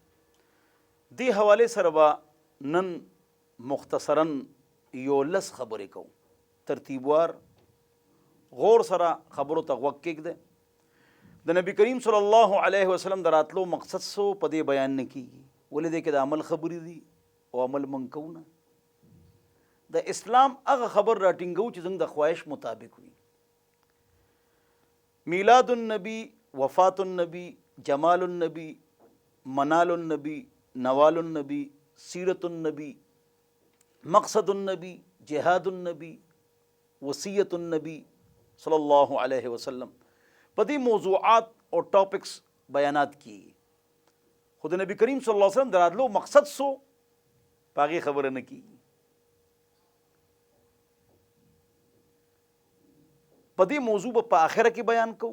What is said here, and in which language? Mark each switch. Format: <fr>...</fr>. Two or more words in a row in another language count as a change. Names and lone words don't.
<ps>دې حوالې سره به نن مختصراً یو لس خبرې کوو، ترتیبوار غور سره خبرو ته غوږ کېږدئ. د نبی کریم صلی الله علیه وسلم د راتلو مقصد سو په دې بیان نه کېږي، ولې دې کې د عمل خبرې دي او عمل موږ کوو نه. د اسلام هغه خبر راټینګو چې زموږ د خواهش مطابق وي. میلاد النبی، وفات النبی، جمال النبی، منال النبی، نوال النبی، سیرت النبی، مقصد النبی، جہاد النبی، وصیت النبی صلی اللہ علیہ وسلم، په دې موضوعات او ټاپکس بیانات کیږي. خو د نبی کریم صلی الله علیه وسلم د راتلو مقصد سو په هغې خبره نه کیږي. په دې موضوع به په آخره کې بیان کوو.</ps>